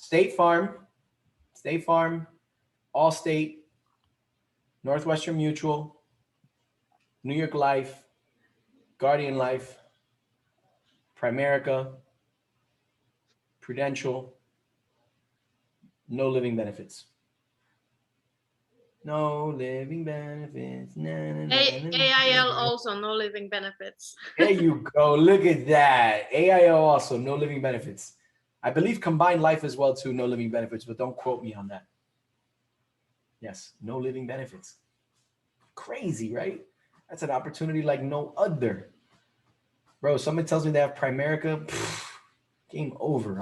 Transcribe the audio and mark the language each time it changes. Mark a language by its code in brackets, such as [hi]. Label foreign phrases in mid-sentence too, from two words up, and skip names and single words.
[en] State Farm, Allstate, Northwestern Mutual, New York Life, Guardian Life, Primerica, Prudential, no living benefits. No living benefits. Na, na, na, na, na, AIL na. also no living benefits. There you go. Look at that. AIL also no living benefits. I believe combined life as well too, no living benefits, but don't quote me on that. Yes, no living benefits. Crazy, right? That's an opportunity like no other. Bro, someone tells me they have Primerica, game over.